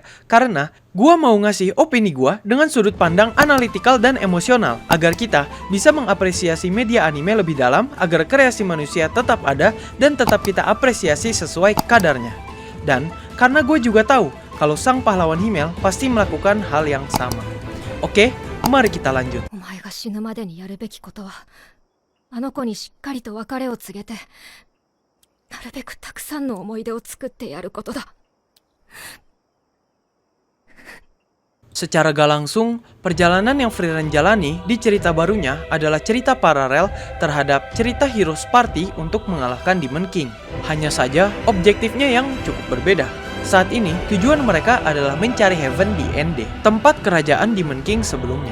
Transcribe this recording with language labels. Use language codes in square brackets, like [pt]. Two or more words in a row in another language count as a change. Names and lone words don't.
[id] Karena gue mau ngasih opini gue dengan sudut pandang analitikal dan emosional agar kita bisa mengapresiasi media anime lebih dalam agar kreasi manusia tetap ada dan tetap kita apresiasi sesuai kadarnya. Dan karena gue juga tahu kalau sang pahlawan Himmel pasti melakukan hal yang sama. Oke, mari kita lanjut. [ja] お前が死ぬまでにやるべきことは、あの子にしっかりと別れを告げて、なるべくたくさんの思い出を作ってやることだ。 [id] Secara gak langsung, perjalanan yang Frieren jalani di cerita barunya adalah cerita paralel terhadap cerita Heroes Party untuk mengalahkan Demon King. Hanya saja, objektifnya yang cukup berbeda. Saat ini, tujuan mereka adalah mencari Heaven di Ende, tempat kerajaan Demon King sebelumnya.